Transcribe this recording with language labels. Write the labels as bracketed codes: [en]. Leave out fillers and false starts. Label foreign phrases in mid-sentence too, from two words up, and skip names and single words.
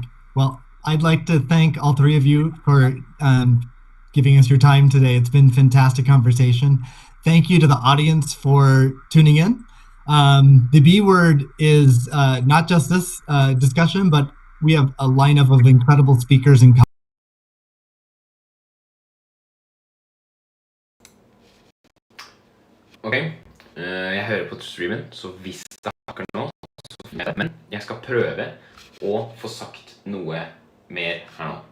[en] Well, I'd like to thank all three of you for giving us your time today. It's been a fantastic conversation. Thank you to the audience for tuning in. The B word is not just this discussion, but we have a lineup of incredible speakers and [no] Ok, jeg hører på streamen, så hvis det hakker nå, så finner jeg det. Men jeg skal prøve å få sagt noe mer her nå.